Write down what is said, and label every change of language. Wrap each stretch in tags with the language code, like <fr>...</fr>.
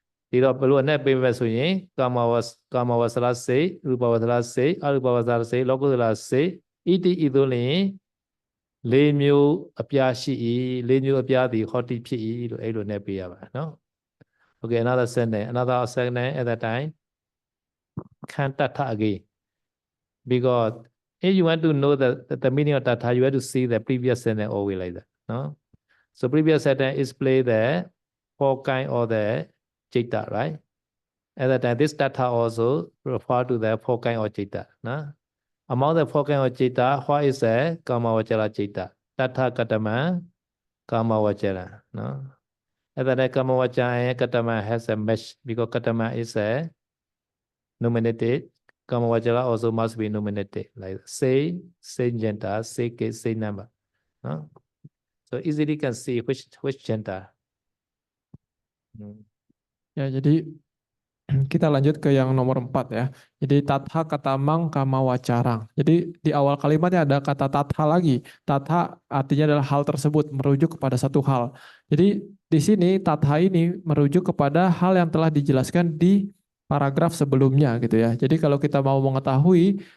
<my>ဒီတော့ဘယ်လိုအနဲ့ပေးမယ်ဆိုရင်ကာမဝဆလစိတ်ရူပဝဆလစိတ်အရူပဝဆလစိတ်လောကုတလစိတ်ဣတိဤသို့လျင်၄မျိုးအပြားရှိ၏၄မျိုးအပြားသည်ဟောတိဖြစ်၏လို့အဲ့လိုနဲ့ပေးရပါတယ်နော်</my> <en>Okay, another sentence at that time. Can't tatha again. Because if you want to know the meaning of tatha, you have to see the previous sentence always like that. No? So previous sentence is play the four kind or the citta, right? At that time, this tatha also refer to the four kind or citta. No? Among the four kind or citta, what is the kama vachara citta?</en> <pi>Tatha katama kama vachara. No?</pi> <en>At that time, kama vachara and katama has a mesh because katama is a nominated. Kama vachara also must be nominated, like say gender, say case, say number. So easily can see which gender.</en> <id>Ya, jadi kita lanjut ke yang nomor 4 ya. Jadi</id> <pi>tatha katamang kama wacarang.</pi> <id>Jadi di awal kalimatnya ada kata tatha lagi. Tatha artinya adalah hal tersebut, merujuk kepada satu hal. Jadi di sini tatha ini merujuk kepada hal yang telah dijelaskan di paragraf sebelumnya gitu ya. Jadi kalau kita mau mengetahui</id>